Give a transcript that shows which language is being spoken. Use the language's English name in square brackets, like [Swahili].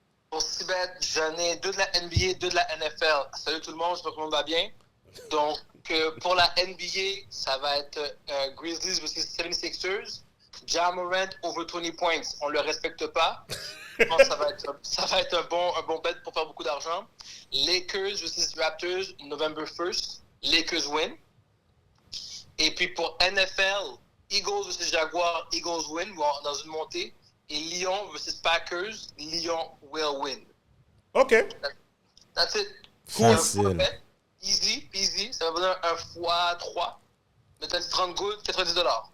[French] Pour Cibet, j'en ai 2 de la NBA, 2 de la NFL. Salut tout le monde, j'espère que tout le monde va bien. Donc, pour la NBA, ça va être Grizzlies vs 76ers. Ja Morant [English] over 20 points. [French] On le respecte pas. Je pense que ça va être un bon bet pour faire beaucoup d'argent. [English] Lakers vs Raptors, November 1st. Lakers win. [French] Et puis pour NFL, Eagles vs Jaguars, [English] Eagles win [French] dans une montée. [English] Et Lyon vs Packers, Lyon will win. OK. That's it. [French] Facile. [English] Easy, peasy. [French] Ça va donner un x3. Mais t'as dit 30 gouttes, $90.